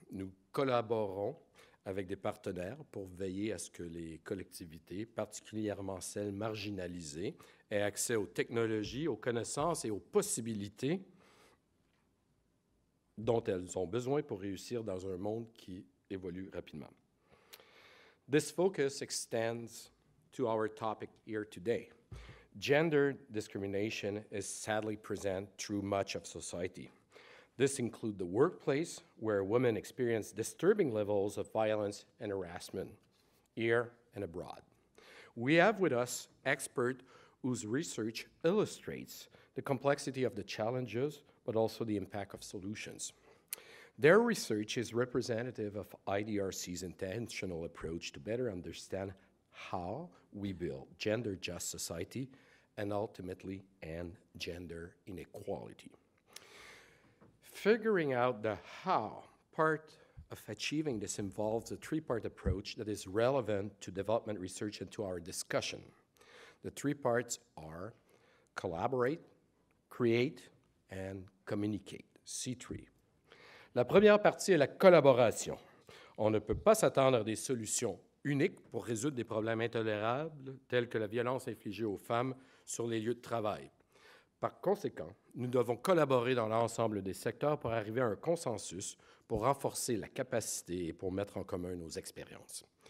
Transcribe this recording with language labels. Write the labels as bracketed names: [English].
[French] Nous collaborons avec des partenaires pour veiller à ce que les collectivités, particulièrement celles marginalisées, aient accès aux technologies, aux connaissances et aux possibilités dont elles ont besoin pour réussir dans un monde qui évolue rapidement. [English] This focus extends to our topic here today. Gender discrimination is sadly present through much of society. This includes the workplace, where women experience disturbing levels of violence and harassment, here and abroad. We have with us experts whose research illustrates the complexity of the challenges, but also the impact of solutions. Their research is representative of IDRC's intentional approach to better understand how we build gender-just society and ultimately end gender inequality. Figuring out the how part of achieving this involves a three-part approach that is relevant to development research and to our discussion. The three parts are collaborate, create, and communicate, C3. [French] La première partie est la collaboration. On ne peut pas s'attendre à des solutions uniques pour résoudre des problèmes intolérables tels que la violence infligée aux femmes sur les lieux de travail. Par conséquent, nous devons collaborer dans l'ensemble des secteurs pour arriver à un consensus, pour renforcer la capacité et pour mettre en commun nos expériences.